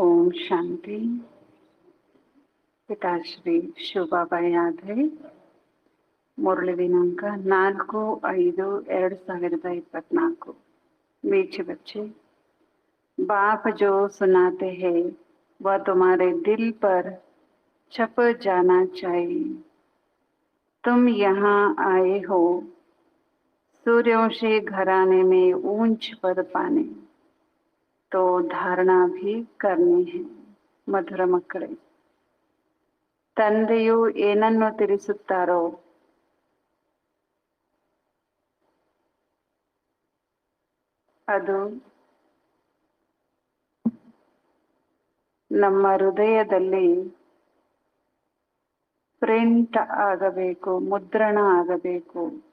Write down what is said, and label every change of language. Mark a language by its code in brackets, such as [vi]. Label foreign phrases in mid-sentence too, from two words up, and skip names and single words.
[kn] ಶಾಂತಿ. ಪಿತಾಶ್ರೀ ಶಿವಬಾಬಾ ಯಾದ್ರೆ ಮುರಳಿ ದಿನಾಂಕ 4/5/2024. [hi] मीठे बच्चे, बाप जो सुनाते हैं वह तुम्हारे दिल पर छप जाना चाहिए. तुम यहाँ आए हो सूर्यवंशी घराने में ऊंच पद पाने, तो धारणा भी करनी है. [kn] ಮಧುರ ಮಕ್ಕಳೇ, ತಂದೆಯು ಏನನ್ನು ತಿಳಿಸುತ್ತಾರೋ ಅದು ನಮ್ಮ ಹೃದಯದಲ್ಲಿ ಪ್ರಿಂಟ್ ಆಗಬೇಕು, ಮುದ್ರಣ ಆಗಬೇಕು.